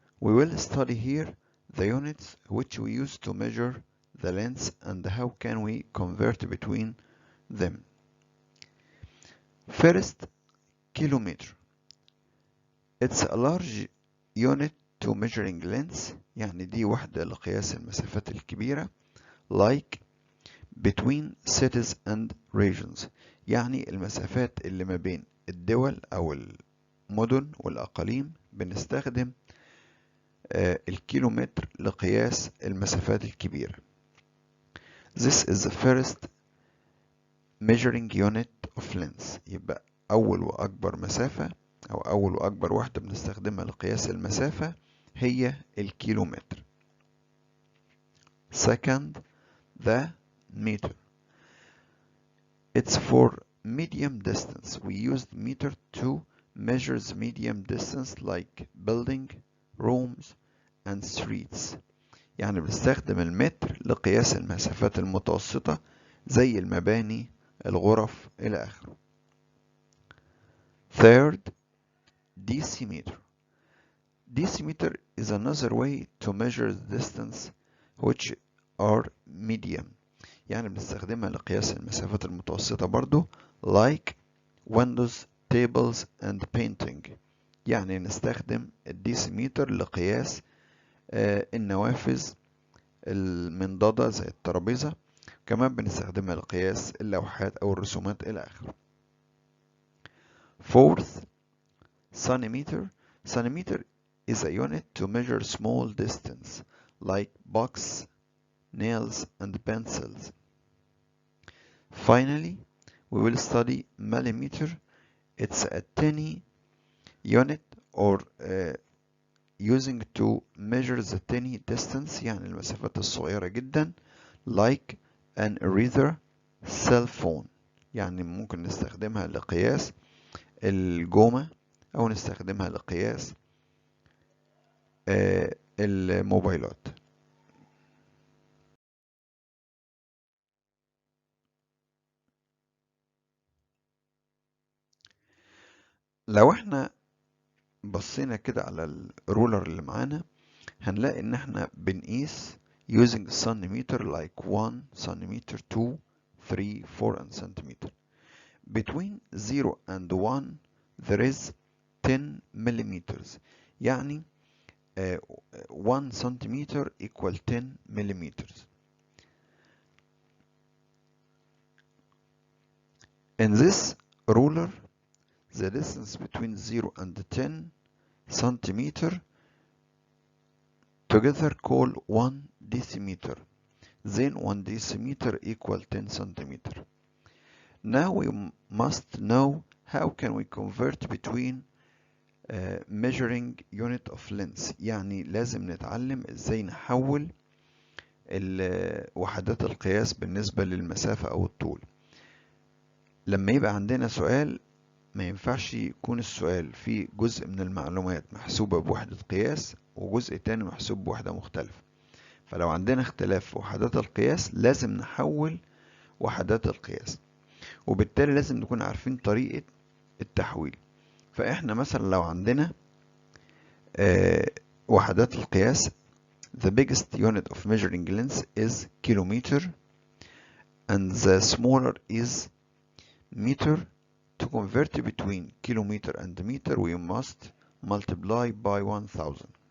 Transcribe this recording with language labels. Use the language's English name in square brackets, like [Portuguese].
[English] We will study here the units which we use to measure the length and how can we convert between them. First, kilometer. It's a large unit to measuring length. [Arabic] يعني دي وحدة لقياس المسافات الكبيرة. [English] Like between cities and regions. [Arabic] يعني المسافات اللي ما بين الدول أو المدن والأقاليم بنستخدم الكيلومتر لقياس المسافات الكبيرة. [English] This is the first measuring unit of length. [Arabic] يبقى أول وأكبر مسافة أو أول وأكبر وحدة بنستخدمها لقياس المسافة هي الكيلومتر. [English] Second, the meter. It's for medium distance. We use meter to measure the medium distance like building, rooms and streets. [Arabic] يعني بنستخدم المتر لقياس المسافات المتوسطة زي المباني، الغرف إلى آخره. [English] Third, decimeter. Decimeter is another way to measure the distance which are medium. [Arabic] يعني بنستخدمها لقياس المسافات المتوسطة برضو [English] like windows, tables and painting. [Arabic] يعني نستخدم الديسيمتر لقياس النوافذ المنضدة زي الترابيزة. كمان بنستخدمها لقياس اللوحات أو الرسومات إلى آخره. [English] Fourth, centimeter. Centimeter is a unit to measure small distance like box, nails and pencils. Finally, we will study millimeter. It's a tiny unit or using to measure the tiny distance [Arabic] يعني المسافات الصغيرة جدا [English] like an eraser cell phone. [Arabic] يعني ممكن نستخدمها لقياس الجومة أو نستخدمها لقياس الموبايلات. لو احنا بصينا كده على الرولر اللي معانا هنلاقي ان احنا بنقيس [English] using centimeter like 1 centimeter 2 3 4 and centimeter. Between 0 and 1 there is 10 millimeters. يعني 1 centimeter equal 10 millimeters. In this ruler the distance between 0 and 10 centimeter together call 1 decimeter. Then 1 decimeter equal 10 centimeter. Now we must know how can we convert between measuring unit of length. [Arabic] يعني لازم نتعلم ازاي نحول وحدات القياس بالنسبة للمسافة او الطول. لما يبقى عندنا سؤال ما ينفعش يكون السؤال فيه جزء من المعلومات محسوبة بوحدة قياس وجزء تاني محسوب بوحدة مختلفة. فلو عندنا اختلاف في وحدات القياس لازم نحول وحدات القياس، وبالتالي لازم نكون عارفين طريقة التحويل. فاحنا مثلا لو عندنا وحدات القياس [English] the biggest unit of measuring length is kilometer and the smaller is meter. To convert between kilometer and meter we must multiply by 1000.